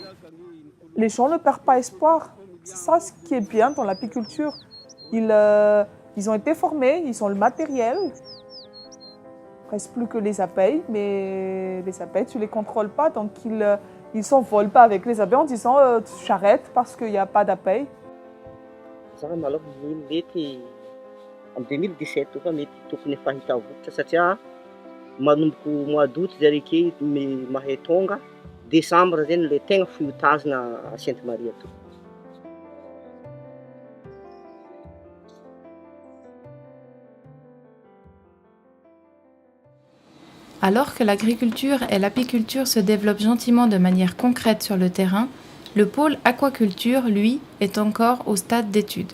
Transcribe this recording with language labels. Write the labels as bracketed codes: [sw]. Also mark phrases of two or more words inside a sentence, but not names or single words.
[fr] Les gens ne perdent pas espoir. C'est ça ce qui est bien dans l'apiculture. Ils ont été formés, ils ont le matériel. Il ne reste plus que les abeilles, mais les abeilles, tu ne les contrôles pas. Donc, ils ne s'envolent pas avec les abeilles en disant « j'arrête parce qu'il n'y a pas d'abeilles ». [mg] Ça maloha mety en 2017 efa mety tokony efa hita vovotra satria manomboka [fr] mois d'août [mg] zay ake mahay tonga décembre zany le tegna fihotazana à Sainte-Marie ato. [fr] Alors que l'agriculture et l'apiculture se développent gentiment de manière concrète sur le terrain, le pôle aquaculture, lui, est encore au stade d'étude.